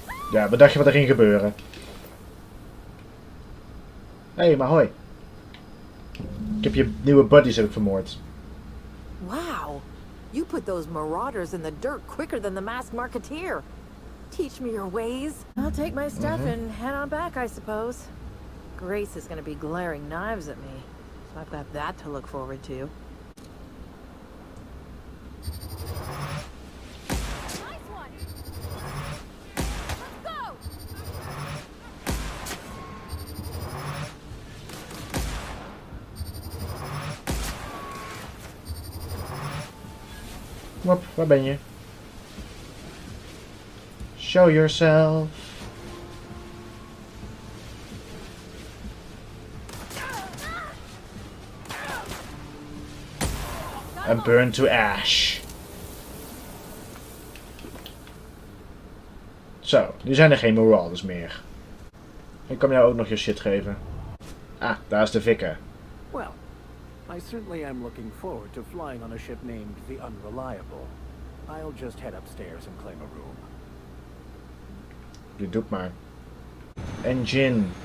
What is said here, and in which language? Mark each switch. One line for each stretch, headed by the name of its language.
Dutch: Ja, bedacht je wat er ging gebeuren? Hé, maar hoi. Ik heb je nieuwe buddies vermoord.
English: Wow. You put those marauders in the dirt quicker than the masked marketeer. Teach me your ways. I'll take my stuff and head on back, I suppose. Grace is gonna be glaring knives at me, so I've got that to look forward to. Nice one. Let's go.
Dutch: Wop, waar ben je?
English: Show yourself. And burn to ash.
Dutch: Zo, nu zijn er geen Marauders meer. Ik kan jou ook nog je shit geven. Ah, daar is de vikker.
English: Well, I certainly am looking forward to flying on a ship named the Unreliable. I'll just head upstairs and claim a room.
Dutch: Je doet maar. Engine.